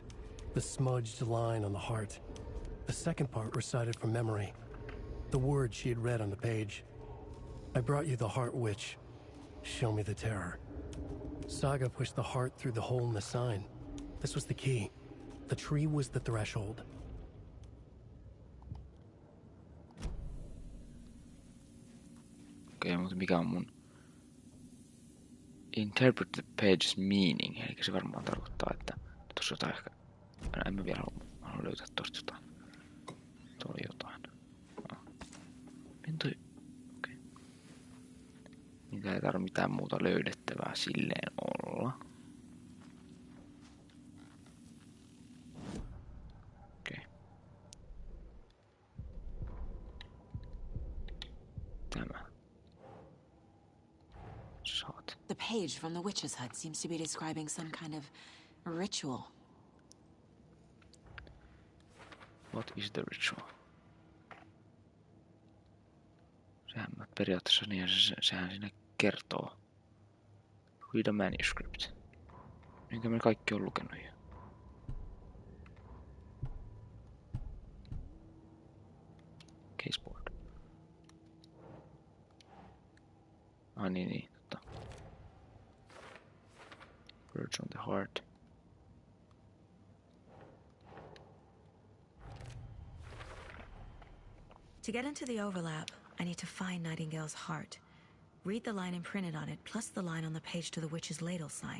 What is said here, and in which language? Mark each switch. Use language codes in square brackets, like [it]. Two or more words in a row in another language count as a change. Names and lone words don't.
[en] The smudged line on the heart. The second part recited from memory. The words she had read on the page. I brought you the heart, witch. Show me the terror. Saga pushed the heart through the hole in the sign. This was the key. The tree was the threshold. [fi] Okei, mutta mikä on mun... [en] Interpret the page's meaning. [fi] Eli se varmaan tarkoittaa, että tuossa jotain ehkä... En mä vielä halua löytää tosta jotain. Tuo oli jotain. Okei. Niitä ei tarvitse mitään muuta löydettävää silleen olla. Okei. Tämä. Saat. [en] The page from the witch's hut seems to be describing some kind of ritual. What is the ritual? [fi] Sehän periaatteessa niin, sehän siinä kertoo. [en] Read a manuscript. [fi] Minkä me kaikki on lukenut jo. [en] Caseboard. [fi] Niin, totta. [en] Words on the heart. To get into the overlap, I need to find Nightingale's heart. Read the line imprinted on it, plus the line on the page to the witch's ladle sign.